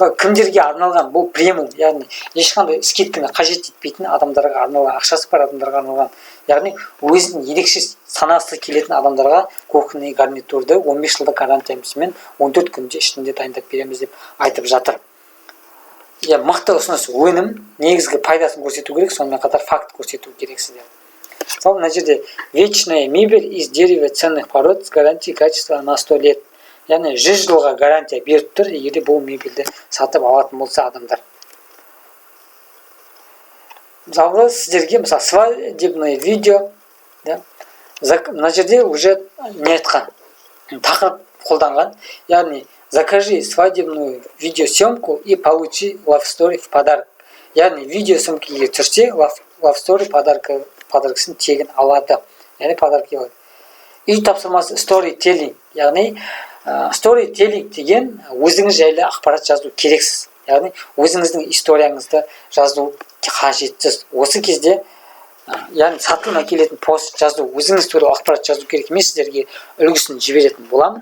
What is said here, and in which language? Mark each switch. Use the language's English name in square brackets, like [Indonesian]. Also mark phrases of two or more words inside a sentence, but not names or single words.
[Kazakh] мысалы кімдерге арналған бұл премиум, яғни ешқандай скидканы қажет етпейтін адамдарға арналған, ақшасы бар адамдарға арналған, яғни өзін ерекше санасы келетін адамдарға [Russian] кухонный гарнитурды [Kazakh] 15 жылдық гарантиямызбен 14 күнде ішінде дайындап береміз деп айтып жатыр. Мықты ұсыныс, өнім, негізгі пайдасын көрсету керек, сонымен қатар факт көрсету керек сіздер. Мысалы, мына жерде [Russian] вечная мебель из дерева ценных пород с гарантией качества на 100 лет. [Kazakh] Яғни 100 жылға гарантия беріп тұр, егер бұл мебельді сатып алатын болса адамдар. Мысалы, сіздерге мысалы [Russian] свадебное видео, [Kazakh] мына жерде уже не айтқан, тақырып қолданған, яғни [Russian] закажи свадебную видеосъемку и получи [English] love story [Russian] в подарок. [Kazakh] Яғни видеосъемкіге түсірсе, [English] love story [Kazakh] подаркасын тегін алады. Яғни подарок алады. Үй тапсырмасы storytelling. Яғни storytelling деген өзіңіз жайлы ақпарат жазу керексіз. Яғни өзіңіздің историяңызды жазу қажетсіз. Осы кезде яғни сатылым әкелетін пост жазу, өзіңіз туралы ақпарат жазу керек емес, сіздерге үлгісін жіберетін боламын.